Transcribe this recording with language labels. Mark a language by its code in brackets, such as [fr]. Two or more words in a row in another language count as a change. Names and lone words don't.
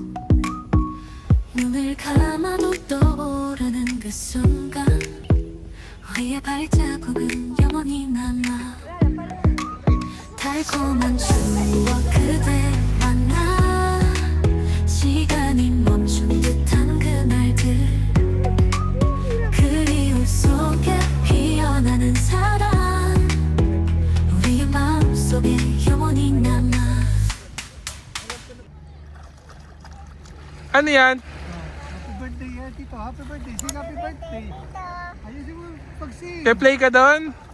[ko] 눈을 감아도 떠오르는 그 순간 우리의 발자국은 영원히 남아 달콤한 추억 그대 만나 시간이 멈춘 듯한 그날들 그리움 속에 피어나는 사랑 우리의 마음속에 영원히 남아. [tl] Ano yan? [en] Happy birthday yan, Tito. Happy birthday. Sing happy birthday. [tl] Ayusin mo pag-sing. Play ka doon?